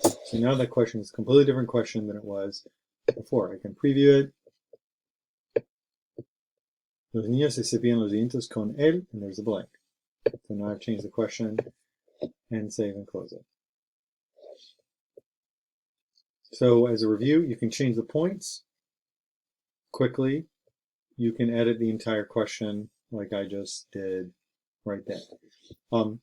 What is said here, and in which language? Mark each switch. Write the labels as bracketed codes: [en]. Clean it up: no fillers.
[en] So now that question is a completely different question than it was before. I can preview it. [es] Los niños se cepillan los dientes con él, [en] and there's a blank. So now I've changed the question and save and close it. So as a review, you can change the points quickly. You can edit the entire question like I just did right there.